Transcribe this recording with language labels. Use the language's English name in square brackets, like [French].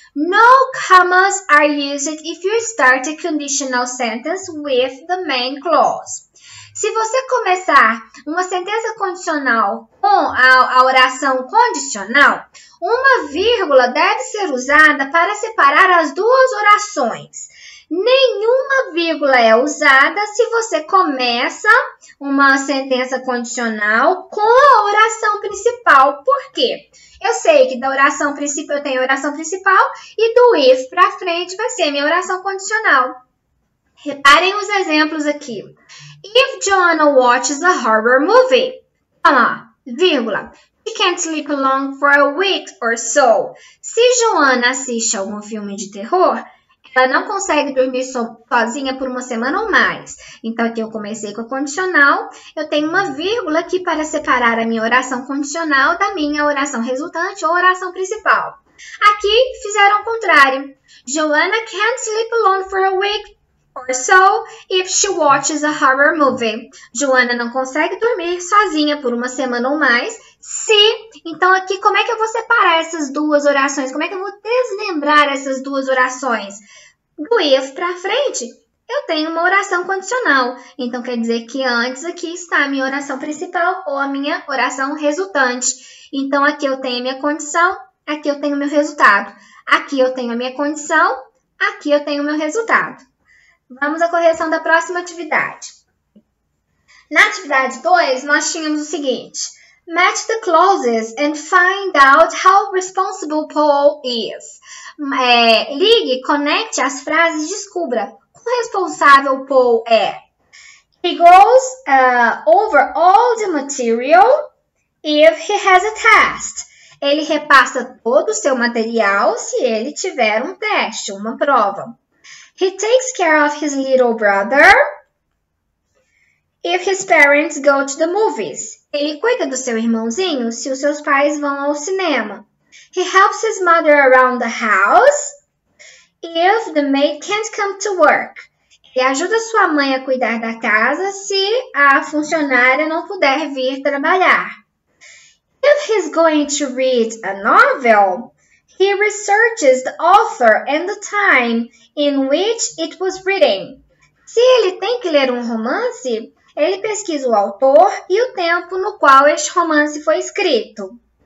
[English] No commas are used if you start a conditional sentence with the main clause. [Portuguese] Se você começar uma sentença condicional com a oração condicional, uma vírgula deve ser usada para separar as duas orações. Nenhuma vírgula é usada se você começa uma sentença condicional com a oração principal. Por quê? Eu sei que da oração principal eu tenho a oração principal e do if para frente vai ser a minha oração condicional. Reparem os exemplos aqui. [English] If Joanna watches a horror movie, vírgula, she can't sleep alone for a week or so. [Portuguese] Se Joana assiste algum filme de terror, ela não consegue dormir sozinha por uma semana ou mais. Então, aqui eu comecei com a condicional. Eu tenho uma vírgula aqui para separar a minha oração condicional da minha oração resultante ou oração principal. Aqui, fizeram o contrário. [English] Joanna can't sleep alone for a week or so if she watches a horror movie. [Portuguese] Joana não consegue dormir sozinha por uma semana ou mais se... Então, aqui, como é que eu vou separar essas duas orações? Como é que eu vou desmembrar essas duas orações? Do if para frente, eu tenho uma oração condicional. Então, quer dizer que antes aqui está a minha oração principal ou a minha oração resultante. Então, aqui eu tenho a minha condição, aqui eu tenho o meu resultado. Aqui eu tenho a minha condição, aqui eu tenho o meu resultado. Vamos à correção da próxima atividade. Na atividade 2, nós tínhamos o seguinte. [English] Match the clauses and find out how responsible Paul is. [Portuguese] Ligue, conecte as frases e descubra quão responsável Paul é. [English] He goes over all the material if he has a test. [Portuguese] Ele repassa todo o seu material se ele tiver um teste, uma prova. [English] He takes care of his little brother if his parents go to the movies. [Portuguese] Ele cuida do seu irmãozinho se os seus pais vão ao cinema. [English] He helps his mother around the house if the maid can't come to work. [Portuguese] Ele ajuda sua mãe a cuidar da casa se a funcionária não puder vir trabalhar. [English] If he's going to read a novel, he researches the author and the time in which it was written. [Portuguese] Se ele tem que ler um romance, ele pesquisa o autor e o tempo no qual este romance foi escrito.